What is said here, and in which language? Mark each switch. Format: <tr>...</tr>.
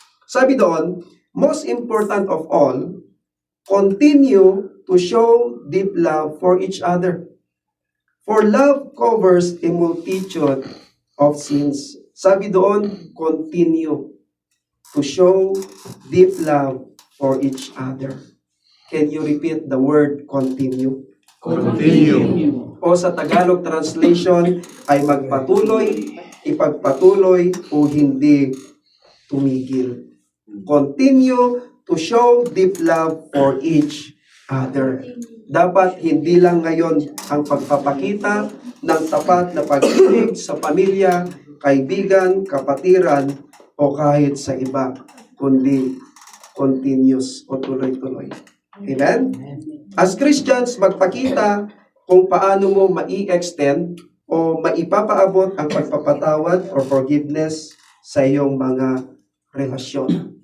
<tl>Sabi doon,</tl> <en>most important of all, continue to show deep love for each other. For love covers a multitude of sins.</en> <tl>Sabi doon,</tl> <en>continue to show deep love for each other. Can you repeat the word continue? Continue.</en> <tl>O sa Tagalog translation ay magpatuloy, ipagpatuloy o hindi tumigil.</tl> <en>Continue to show deep love for each other.</en> <tl>Dapat hindi lang ngayon ang pagpapakita ng tapat na pag-ibig sa pamilya, kaibigan, kapatiran, o kahit sa iba, kundi continuous o tuloy-tuloy. Amen?</tl> <en>As Christians,</en> <tl>magpakita kung paano mo mai-extend o maipapaabot ang pagpapatawad or forgiveness sa iyong mga relasyon.</tl>